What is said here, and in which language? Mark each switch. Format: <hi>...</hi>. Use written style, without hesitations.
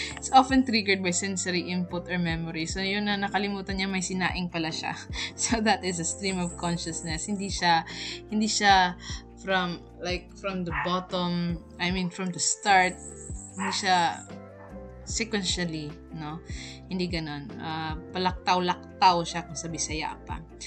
<en>It's often triggered by sensory input or memory.</en> <tl>So, yun na nakalimutan niya may sinaing pala siya.</tl> <en>So, that is a stream of consciousness.</en> <tl>Hindi siya from the bottom, from the start. Hindi siya sequentially, no? Hindi ganon. Palaktaw-laktaw siya kung sa Bisaya pa.</tl>